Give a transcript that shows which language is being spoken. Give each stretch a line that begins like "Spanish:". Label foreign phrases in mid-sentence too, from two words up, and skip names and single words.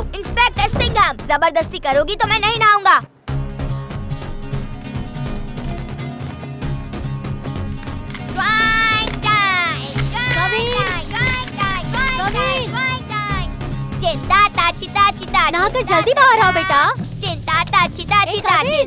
Hindi: इंस्पेक्टर सिंघम, जबरदस्ती करोगी तो मैं नहीं नहाऊंगा। चिंता ताची ताची ताची नहाकर जल्दी बाहर आओ बेटा। चिंता ताची ताची ए, ताची कविन।